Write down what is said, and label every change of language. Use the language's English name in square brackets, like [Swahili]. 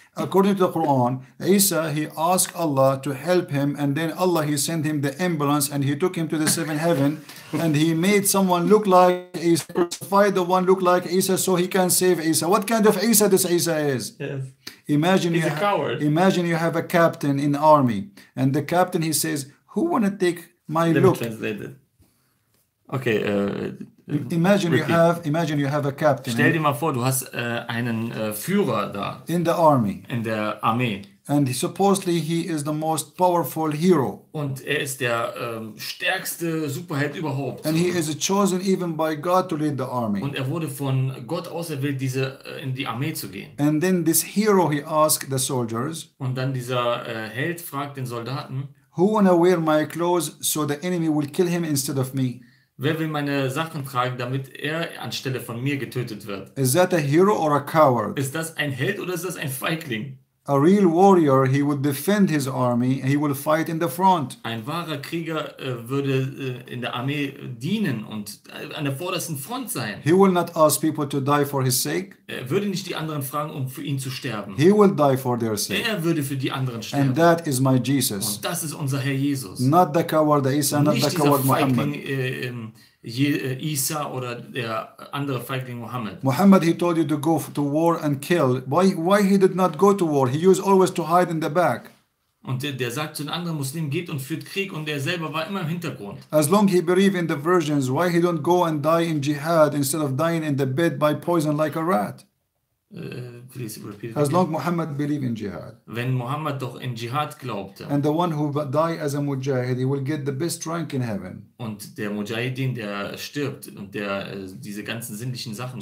[English] According to the Quran, Isa, he asked Allah to help him, and then Allah, he sent him the ambulance, and he took him to the seventh heaven, and he made someone look like Isa, crucified the one look like Isa, so he can save Isa. What kind of Isa this Isa is? Yes. Imagine He's a coward. Imagine you have a captain in the army, and the captain, he says, who want to take my Let look? me translate it. Okay. Imagine you have a captain. [German] Stell dir mal vor, du hast einen Führer da. [English] In the army. [German] In der Armee. [English] And supposedly he is the most powerful hero. [German] Und ist der stärkste Superheld überhaupt. [English] And he is chosen even by God to lead the army. [German] Und wurde von Gott auserwählt, in die Armee zu gehen. [English] And then this hero, he asked the soldiers. [German] Und dann dieser Held fragt den Soldaten. [English] Who wanna wear my clothes so the enemy will kill him instead of me? [German] Wer will meine Sachen tragen, damit er anstelle von mir getötet wird? [English] Is that a hero or a coward? [German] Ist das ein Held oder ist das ein Feigling? [English] A real warrior, he will defend his army, he will fight in the front. [German] Ein wahrer Krieger würde in der Armee dienen und an der vordersten Front sein. [English] He will not ask people to die for his sake. [German] Er würde nicht die anderen fragen, um für ihn zu sterben. [English] He will die for their sake. [German] Er würde für die anderen sterben. [English] And that is my Jesus. [German] Und das ist unser Herr Jesus. [English] Not the coward Isa, not [German] Nicht [English] the [German] dieser [English] coward [German] Feigling [English] Muhammad. [German] Isa oder der andere Feigling Mohammed. [English] Muhammad, he told you to go to war and kill. Why he did not go to war? He used always to hide in the back. [German] Und der sagt zu den anderen Muslimen, geht und führt Krieg, und er selber war immer im Hintergrund. [English] As long he believe in the virgins, why he don't go and die in jihad instead of dying in the bed by poison like a rat? Please repeat it As again. long Muhammad believe in jihad. [German] Wenn Mohammed doch in Dschihad glaubte, [English] And the one who die as a mujahid, he will get the best rank in heaven. [German] und der Mujahidin, der stirbt und der diese ganzen sinnlichen Sachen